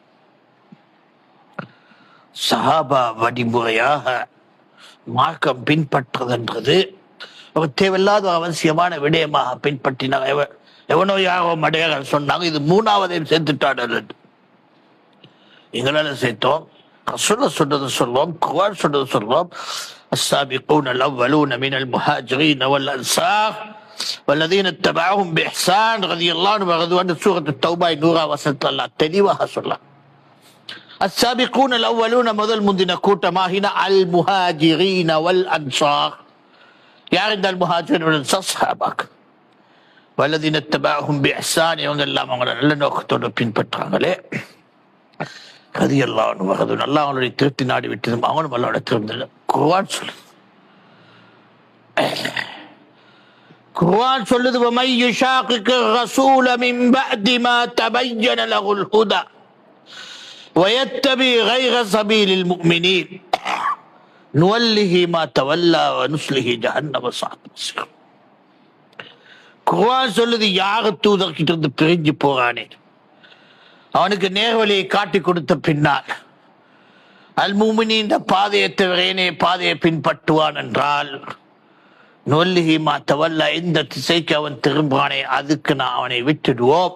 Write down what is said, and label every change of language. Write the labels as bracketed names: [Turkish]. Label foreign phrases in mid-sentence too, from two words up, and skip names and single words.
[Tamil] சஹாபா வழிமுறையாக மார்க்கம் பின்பற்றுவதென்றது அவர் தேவையில்லாத அவசியமான விடயமாக பின்பற்றினார். எவனோ யாரோ மடையாக சொன்னாங்க, இது 3ஆவதையும் சேர்த்துட்டாடு. எங்களால சேர்த்தோம். ரசூலுல்லாஹ் சொல்றது சொல்வோம், குர்ஆன் சொல்றது சொல்வோம். [Arabic] السابقون الأولون من المهاجرين والأنصار والذين اتبعوهم بإحسان رضي الله عنهم ورضوا عنه. [Tamil] سورة التوبة நூறா வசனத்துல அல்லாஹ் தெளிவாக சொல்லலாம். [Arabic] السابقون الأولون [Tamil] முதல் முந்தின கூட்டமாகின [Arabic] المهاجرين والأنصار. [Tamil] யார் இந்த [Arabic] المهاجرين والأنصار? [Tamil] சஹாபாக்கள். [Arabic] والذين اتبعوهم بإحسان, [Tamil] இவங்க எல்லாம் அவங்கள நல்ல நோக்கத்தோடு பின்பற்றாங்களே. [Arabic] رضي الله عنه [Tamil] வரது. அல்லாஹ் அவங்களுடைய திருப்தி நாடி விட்டதும் அவனும் அல்லாஹ்வோட திருப்தி. குர்ஆன் சொல்லுது, [Arabic] وَمَن يُشَاقِقِ الرَّسُولَ مِن بَعْدِ مَا تَبَيَّنَ لَهُ الْهُدَى وَيَتَّبِعْ غَيْرَ سَبِيلِ الْمُؤْمِنِينَ نُوَلِّهِ مَا تَوَلَّى وَنُصْلِهِ جَهَنَّمَ وَسَاءَتْ مَصِيرًا. [Tamil] குர்ஆன் சொல்லுது, யார் தூதர்கிட்ட இருந்து பிரிஞ்சு போறானே, அவனுக்கு நேர்வழியை காட்டி கொடுத்த பின்னால் அல் முஃமினீன் பாதையை தவிர பாதையை பின்பற்றுவான் என்றால், [Arabic] نولّه ما تولّى, [Tamil] இந்த திசைக்கு அவன் திரும்பானே அதுக்கு நான் அவனை விட்டுடுவோம்.